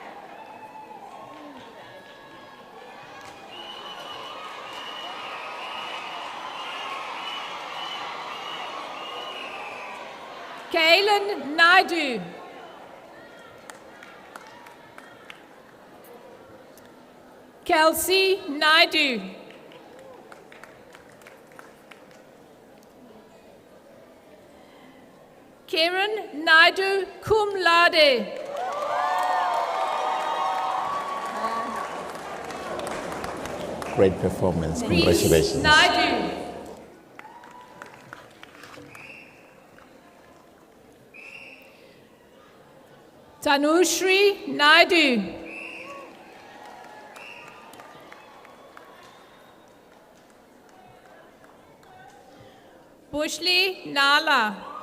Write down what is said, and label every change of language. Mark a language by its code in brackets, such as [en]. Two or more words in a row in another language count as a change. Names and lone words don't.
[en] Kaylin Naidu. Kelsey Naidu. Karen Naidu, [la] cum laude. [en] Great performance. Reese Congratulations. Naidu. Tanushri Naidu. Bushli Nala.